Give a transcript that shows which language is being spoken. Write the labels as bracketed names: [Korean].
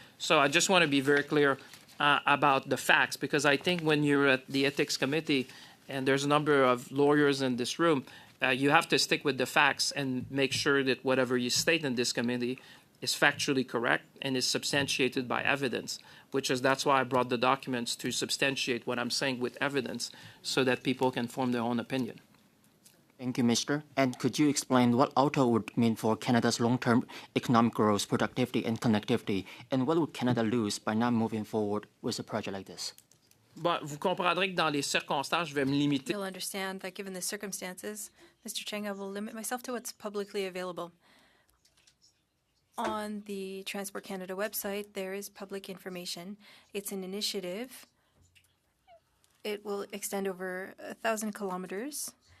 [English] So I just want to be very clear about the facts, because I think when you're at the Ethics Committee, and there's a number of lawyers in this room, you have to stick with the facts and make sure that whatever you state in this committee is factually correct and is substantiated by evidence, that's why I brought the documents to substantiate what I'm saying with evidence so that people can form their own opinion. Thank you, Mr. And could you explain what ALTO would mean for Canada's long-term economic growth, productivity, and connectivity, and what would Canada lose by not moving forward with a project like this? [French] Bon, vous comprendrez que dans les circonstances, je vais me limiter. [English] You'll understand that given the circumstances, Mr. Cheng, I will limit myself to what's publicly available. On the Transport Canada website, there is public information. It's an initiative. It will extend over 1,000 kilometers.